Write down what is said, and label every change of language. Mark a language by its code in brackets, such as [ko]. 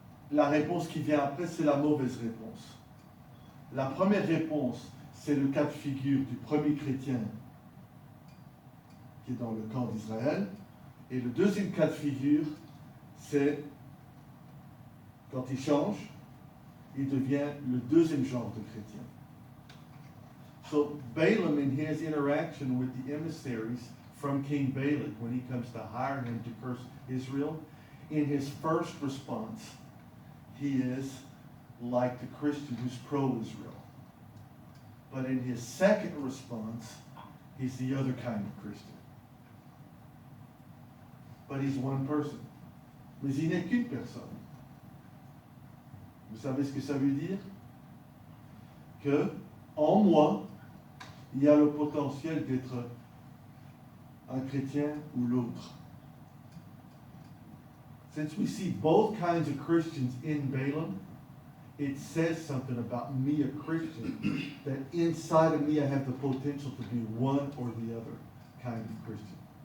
[fr] La réponse qui vient après, c'est la mauvaise réponse. La première réponse, c'est le cas de figure du premier chrétien qui est dans le camp d'Israël. Et le deuxième cas de figure, c'est quand il change, il devient le deuxième genre de chrétien. [en] So Balaam, in his interaction with the emissaries from King Balak, when he comes to hire him to curse Israel, in his first response, he is like the Christian who's pro-Israel. But in his second response, he's the other kind of Christian. But he's one person. [fr] Mais il n'est qu'une personne. Vous savez ce que ça veut dire? Que, en moi, il y a le potentiel d'être un chrétien ou l'autre. [en] Since we see both kinds of Christians in Balaam, it says something about me, a Christian, that inside of me I have the potential to be one or the other kind of Christian.